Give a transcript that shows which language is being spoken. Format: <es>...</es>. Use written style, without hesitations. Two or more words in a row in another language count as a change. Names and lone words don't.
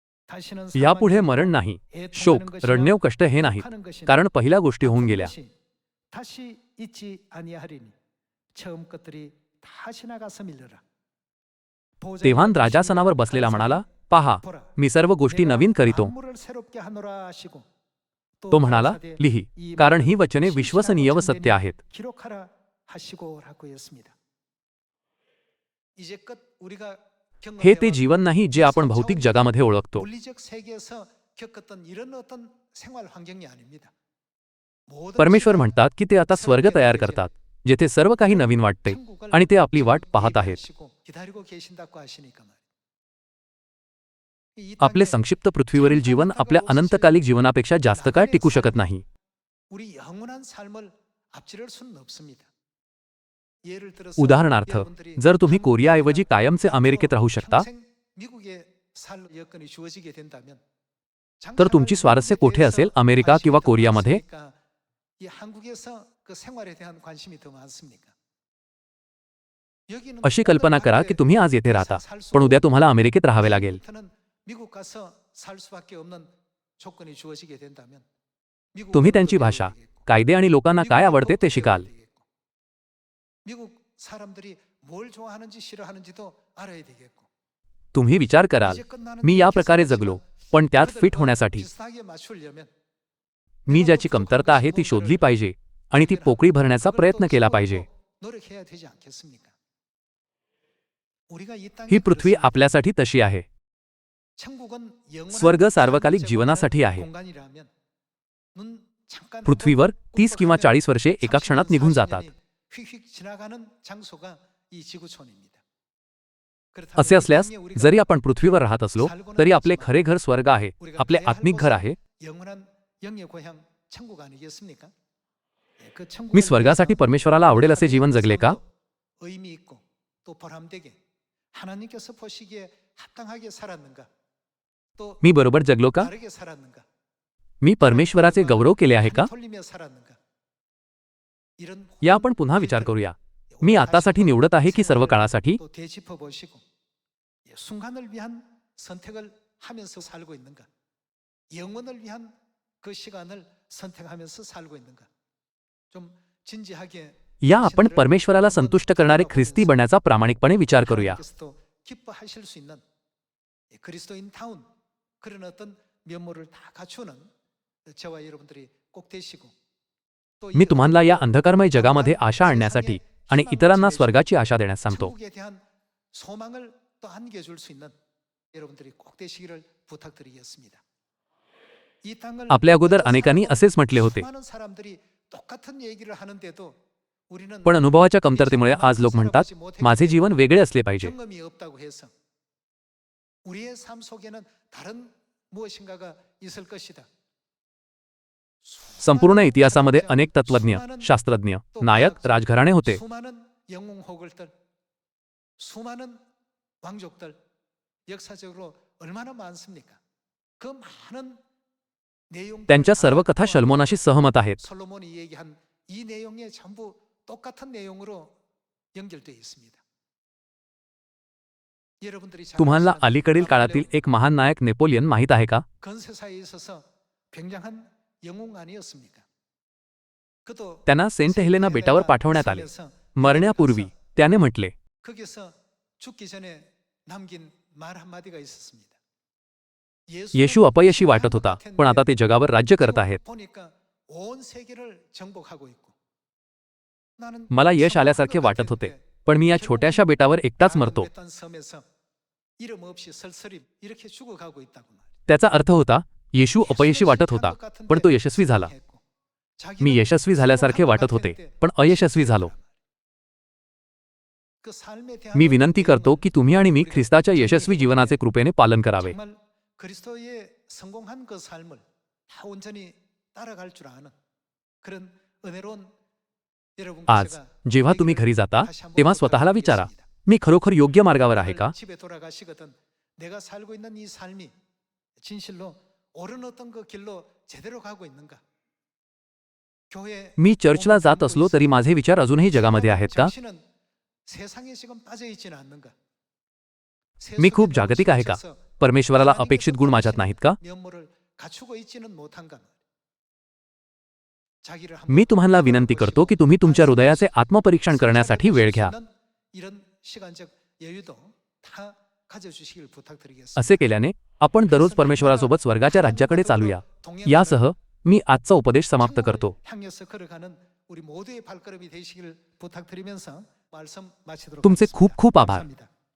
<mr>यापुढे मरण नाही, शोक, रडणेव, कष्ट हे नाहीत, कारण पहिल्या गोष्टी होऊन गेल्या.</mr> <ko>다시 잊지 아니하리니 처음 것들이 다시 나가서 밀려라.</ko> <mr>तेव्हा राजासनावर बसलेला म्हणाला, पहा, मी सर्व गोष्टी नवीन करीतो.</mr> <ko>만물을 새롭게 하노라 하시고</ko> <mr>तो म्हणाला, लिही, कारण ही वचने विश्वसनीय व सत्य आहेत.</mr> <ko>기록하라 하시고라고 했습니다. 이제껏 우리가</ko> <mr>हे ते जीवन नाही जे आपण भौतिक जगामध्ये ओळखतो.</mr> <ko>물리적 세계에서 겪었던 이런 어떤 생활 환경이 아닙니다. 모든</ko> <mr>परमेश्वर म्हणतात की ते आता स्वर्ग तयार करतात, जेथे सर्व काही नवीन वाटते आणि ते आपली वाट पाहत आहेत.</mr> <ko>기다리고 계신다고 하시니까 말이에요. 이</ko> <mr>आपले</mr> <ko>땅에</ko> <mr>संक्षिप्त पृथ्वीवरील जीवन आपल्या अनंतकालिक जीवनापेक्षा जास्त काळ टिकू शकत नाही.</mr> <ko>우리 영원한 삶을 앞지를 수는 없습니다. 예를 들어서</ko> <mr>उदाहरणार्थ,</mr> <ko>여러분들이</ko> <mr>जर तुम्ही कोरियाऐवजी कायमचे अमेरिकेत राहू शकता,</mr> <ko>평생 미국에 살 여건이 주어지게 된다면</ko> <mr>तर तुमची स्वारस्य कोठे असेल, अमेरिका किंवा कोरियामध्ये?</mr> <ko>이 한국에서 그 생활에 대한 관심이 더 많습니까? 여기는</ko> <mr>अशी कल्पना करा की तुम्ही आज येथे राहता, पण उद्या तुम्हाला अमेरिकेत राहावे लागेल.</mr> <ko>내일부터는 미국 가서 살 수밖에 없는 조건이 주어지게 된다면 미국</ko> <mr>तुम्ही</mr> <ko>언어도</ko> <mr>त्यांची</mr> <ko>배워야</ko> <mr>भाषा,</mr> <ko>되겠고,</ko> <mr>कायदे आणि लोकांना काय</mr> <ko>미국</ko> <mr>आवडते ते</mr> <ko>언어도</ko> <mr>शिकाल.</mr> <ko>배워야 되겠고, 미국 사람들이 뭘 좋아하는지 싫어하는지도 알아야 되겠고.</ko> <mr>तुम्ही विचार कराल,</mr> <ko>이제 끝나는</ko> <mr>मी</mr> <ko>이</ko> <mr>या प्रकारे</mr> <ko>기사지만</ko> <mr>जगलो, पण त्यात</mr> <ko>그들과</ko> <mr>फिट होण्यासाठी</mr> <ko>비슷하게 맞추려면</ko> <mr>मी ज्याची कमतरता आहे ती शोधली पाहिजे आणि ती पोकळी भरण्याचा प्रयत्न केला पाहिजे.</mr> <ko>노력해야 되지 않겠습니까? 우리가 이 땅에</ko> <mr>ही पृथ्वी</mr> <ko>그렇습니다.</ko> <mr>आपल्यासाठी तशी आहे.</mr> <ko>천국은 영원한</ko> <mr>स्वर्ग सार्वकालिक</mr> <ko>잠시</ko> <mr>जीवनासाठी आहे.</mr> <ko>공간이라면 눈 잠깐</ko> <mr>पृथ्वीवर 30 किंवा 40 वर्षे एका क्षणात निघून जातात.</mr> <ko>휙휙 지나가는 장소가 이 지구촌입니다.</ko> <mr>असे असल्यास जरी आपण पृथ्वीवर राहत असलो तरी आपले खरे घर स्वर्ग आहे, आपले आत्मिक घर आहे.</mr> <ko>영원한 영의 고향 천국 아니겠습니까? 그</ko> <mr>मी</mr> <ko>천국을</ko> <mr>स्वर्गासाठी</mr> <ko>위해서</ko> <mr>परमेश्वराला आवडेल असे जीवन जगले का?</mr> <ko>의미 있고 또 보람되게 하나님께서 보시기에 합당하게 살았는가? 또</ko> <mr>मी बरोबर जगलो का?</mr> <ko>다르게 살았는가?</ko> <mr>मी परमेश्वराचे गौरव केले आहे का?</mr> <ko>돌리며 살았는가? 이런</ko> <mr>या आपण पुन्हा विचार करूया. मी आतासाठी निवडत आहे की सर्व काळासाठी?</mr> <ko>또 되짚어 보시고 순간을 위한 선택을 하면서 살고 있는가? 영원을 위한 그 시간을 선택하면서 살고 있는가? 좀 진지하게</ko> <mr>या आपण परमेश्वराला संतुष्ट करणारे ख्रिस्ती बनण्याचा प्रामाणिकपणे विचार करूया.</mr> <ko>하나님께서도 기뻐하실 수 있는 그리스도인다운 그런 어떤 면모를 다 갖추는 저와 여러분들이 꼭 되시고 또</ko> <mr>मी तुम्हाला या अंधकारमय जगामध्ये आशा आणण्यासाठी आणि इतरांना स्वर्गाची आशा देण्यास सांगतो.</mr> <ko>천국에 대한 소망을 또 안겨줄 수 있는 여러분들이 꼭 되시기를 부탁드리겠습니다. 이 땅을</ko> <mr>आपल्या अगोदर</mr> <ko>어떤</ko> <mr>अनेकांनी</mr> <ko>사람도</ko> <mr>असेच म्हटले होते.</mr> <ko>수많은 사람들이 똑같은 얘기를 하는데도 우리는</ko> <mr>पण अनुभवाच्या कमतरतेमुळे आज लोक म्हणतात, माझे जीवन वेगळे असले पाहिजे.</mr> <ko>경험이 없다고 해서 우리의 삶 속에는 다른 무엇인가가 있을 것이다.</ko> <mr>संपूर्ण इतिहासामध्ये अनेक तत्वज्ञ, शास्त्रज्ञ, नायक, राजघराणे होते.</mr> <ko>수많은 영웅 호글들, 수많은 왕족들 역사적으로 얼마나 많습니까? 그 많은 내용</ko> <mr>त्यांच्या सर्व कथा शल्मोनाशी सहमत आहेत.</mr> <ko>솔로몬이 얘기한 이 내용에 전부 똑같은 내용으로 연결되어 있습니다. 여러분들이 잘</ko> <mr>तुम्हाला</mr> <ko>아시는</ko> <mr>अलीकडील काळातील एक महान नायक नेपोलियन माहीत आहे का?</mr> <ko>건세사에 있어서 굉장한 영웅 아니었습니까? 그도</ko> <mr>त्यांना सेंट हेलेना बेटावर पाठवण्यात आले.</mr> <ko>섬에서</ko> <mr>मरण्यापूर्वी त्याने म्हटले,</mr> <ko>거기서 죽기 전에 남긴 말 한마디가 있었습니다.</ko> <mr>येशू अपयशी वाटत होता, पण आता ते जगावर राज्य करत आहेत.</mr> <ko>보니까 온 세계를 정복하고 있고. 나는</ko> <mr>मला यश आल्यासारखे वाटत होते, पण मी या छोट्याशा बेटावर एकटाच मरतो.</mr> <ko>어떤 섬에서 이름 없이 설설임 이렇게 죽어가고 있다고 말이야.</ko> <mr>त्याचा अर्थ होता, येशू अपयशी वाटत होता, पण तो यशस्वी झाला. मी यशस्वी झाल्यासारखे वाटत होते, पण अयशस्वी झालो. मी विनंती करतो की तुम्ही आणि मी ख्रिस्ताच्या यशस्वी जीवनाचे कृपेने पालन करावे.</mr> <ko>정말 그리스도의 성공한 그 삶을 다 온전히 따라갈 줄 아는 그런 은혜로운 여러분께</ko> <mr>आज</mr> <ko>제가</ko> <mr>जेव्हा तुम्ही घरी जाता</mr> <ko>다시 한번</ko> <mr>तेव्हा स्वतःला विचारा,</mr> <ko>부탁드리겠습니다.</ko> <mr>मी खरोखर योग्य मार्गावर आहे का?</mr> <ko>집에 돌아가시거든 내가 살고 있는 이 삶이 진실로 옳은 어떤 그 길로 제대로 가고 있는가? 교회</ko> <mr>मी चर्चला जात असलो तरी माझे विचार अजूनही जगामध्ये आहेत का?</mr> <ko>세상에 지금 빠져 있지는 않는가?</ko> <mr>मी खूप जागतिक आहे का? परमेश्वराला अपेक्षित गुण माझ्यात नाहीत का?</mr> <ko>면모를 갖추고 있지는 못한가? 자기를</ko> <mr>मी तुम्हाला विनंती करतो की तुम्ही तुमच्या हृदयाचे आत्मपरीक्षण करण्यासाठी वेळ घ्या.</mr> <ko>이런 시간적 여유도 다 가져주시길 부탁드리겠습니다.</ko> <mr>असे केल्याने आपण दररोज परमेश्वरासोबत स्वर्गाच्या राज्याकडे चालूया. यासह मी आजचा उपदेश समाप्त करतो.</mr> <ko>향해서 걸어가는 우리 모두의 발걸음이 되시길 부탁드리면서 말씀 마치도록</ko> <mr>तुमचे</mr> <ko>하겠습니다.</ko> <mr>खूप खूप आभार.</mr> <ko>감사합니다.</ko>